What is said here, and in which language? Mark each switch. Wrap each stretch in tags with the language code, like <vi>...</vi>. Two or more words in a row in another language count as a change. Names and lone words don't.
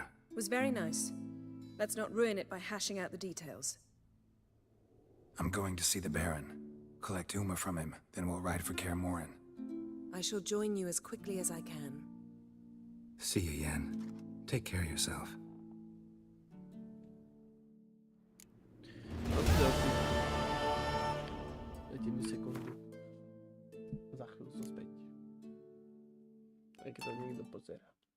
<en>Was very nice. Let's not ruin it by hashing out the details. I'm going to see the Baron. Collect Uma from him, then we'll ride for Kaer Morhen. I shall join you as quickly as I can. See you, Yen. Take care of yourself.</en> <sk>Dajte mi sekundu. Za chvíľu som späť. Aj keď to niekto pozerá.</sk>